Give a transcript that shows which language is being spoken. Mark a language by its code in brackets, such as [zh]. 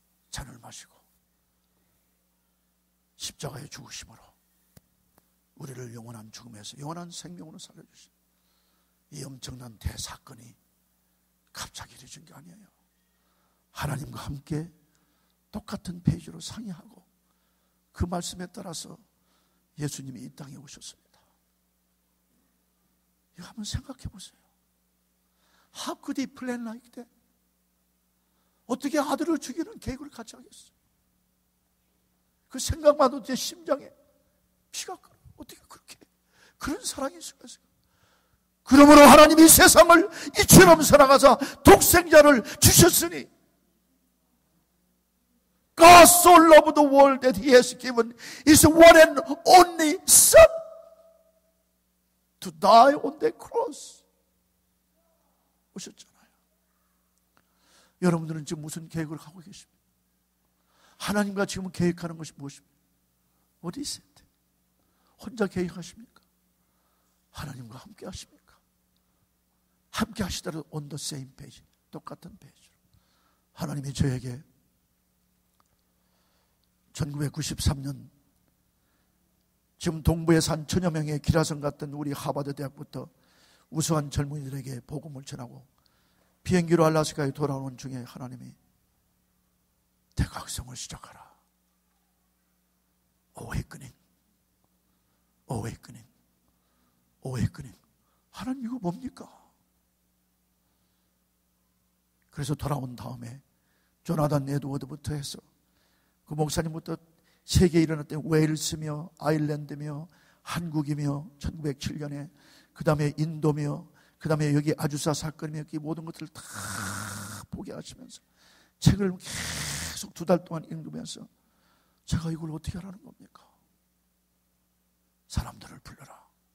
[ko] 잔을 마시고 십자가의 죽으심으로 우리를 영원한 죽음에서 영원한 생명으로 살려주신 이 엄청난 대사건이 갑자기 이루어진 게 아니에요. 하나님과 함께 똑같은 페이지로 상의하고 그 말씀에 따라서 예수님이 이 땅에 오셨습니다. 이거 한번 생각해 보세요. [en] How could he plan like that? [ko] 어떻게 아들을 죽이는 계획을 같이 하겠어요? 그 생각만 해도 제 심장에 피가 끓어요. 어떻게 그렇게 그런 사랑이 있을까요? 그러므로 하나님이 세상을 이처럼 사랑하사 독생자를 주셨으니 [en] God so loved the world that He has given His one and only Son to die on the cross. [ko] 오셨잖아요. 여러분들은 지금 무슨 계획을 하고 계십니까? 하나님과 지금 계획하는 것이 무엇입니까? 어디 있어요? 혼자 계획하십니까? 하나님과 함께 하십니까? 함께 하시더라도 [en] on the same page, [ko] 똑같은 페이지로. 하나님이 저에게 1993년 지금 동부에서 한 천여 명의 기라성 같은 우리 하버드 대학부터 우수한 젊은이들에게 복음을 전하고 비행기로 알라스카에 돌아오는 중에 하나님이 대각성을 시작하라. [en] Awakening, Awakening, Awakening. [ko] 하나님 이거 뭡니까? 그래서 돌아온 다음에 조나단 에드워드부터 해서 그 목사님부터 세계에 일어났던 웨일스며 아일랜드며 한국이며 1907년에 그 다음에 인도며 그 다음에 여기 아주사 사건이며 이 모든 것들을 다 보게 하시면서 책을 계속 2달 동안 읽으면서 제가 이걸 어떻게 하라는 겁니까? 사람들을 불러라.